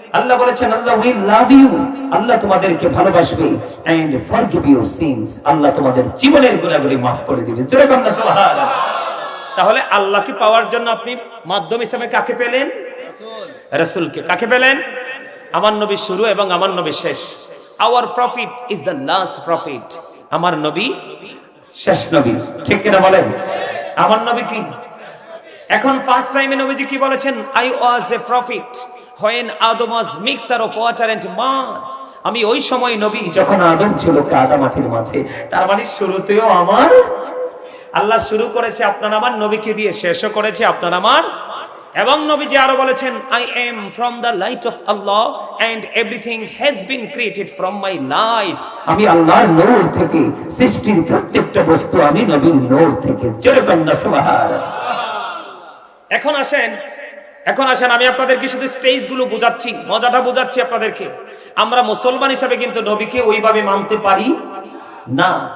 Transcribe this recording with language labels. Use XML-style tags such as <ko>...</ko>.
<bn>আল্লাহ বলেছেন,</bn> <en>Allah will love you,</en> <bn>আল্লাহ তোমাদেরকে ভালোবাসবে,</bn> <en>and forgive your sins,</en> <bn>আল্লাহ তোমাদের জীবনের গুনাহগুলি maaf করে দিবেন। জোরে বলুন সুবহানাল্লাহ। তাহলে আল্লাহকে পাওয়ার জন্য আপনি মাধ্যম হিসেবে কাকে পেলেন? রাসূলকে। কাকে পেলেন? আমার নবী শুরু এবং আমার নবী শেষ।</bn> <en>Our prophet is the last prophet.</en> <bn>আমার নবী শেষ নবী, ঠিক কিনা বলেন? আমার নবী কি? এখন ফার্স্ট টাইমে নবীজি কি বলেছেন?</bn> <en>I was a prophet when Adam was mixture of water and mud.</en> <bn>আমি ওই সময় নবী যখন আদম ছিল কাদা মাটির মাঝে। তার মানে শুরুতেও আমার আল্লাহ শুরু করেছে আপনার আমার নবীকে দিয়ে, শেষও করেছে আপনার আমার। এবং নবীজি আরো বলেছেন,</bn> <en>I am from the light of Allah and everything has been created from my light.</en> <bn>আমি আল্লাহর নূর থেকে, সৃষ্টির প্রত্যেকটা বস্তু আমি নবীর নূর থেকে। জোরে বলুন সুবহানাল্লাহ। এখন আসেন আমি আপনাদেরকে শুধু স্টেজগুলো বোঝাচ্ছি, মজাটা বোঝাচ্ছি আপনাদেরকে। আমরা মুসলমান হিসেবে কিন্তু নবীকে ওইভাবে মানতে পারি না।</bn>